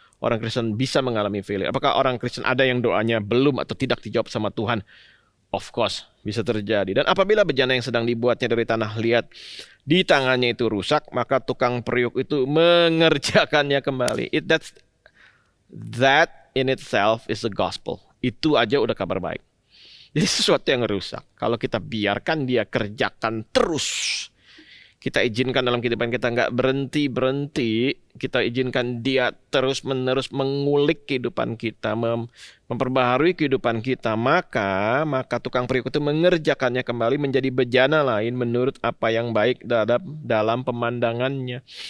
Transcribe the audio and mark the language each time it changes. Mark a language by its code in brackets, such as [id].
[id] Orang Kristen bisa mengalami failure. Apakah orang Kristen ada yang doanya belum atau tidak dijawab sama Tuhan? Of course, bisa terjadi. Dan apabila bejana yang sedang dibuatnya dari tanah liat di tangannya itu rusak, maka tukang periuk itu mengerjakannya kembali. [en] That in itself is the gospel. [id] Itu aja udah kabar baik. Jadi sesuatu yang rusak, kalau kita biarkan dia kerjakan terus, kita izinkan dalam kehidupan kita nggak berhenti, kita izinkan dia terus-menerus mengulik kehidupan kita, memperbaharui kehidupan kita, maka tukang periuk itu mengerjakannya kembali menjadi bejana lain menurut apa yang baik dalam pemandangannya.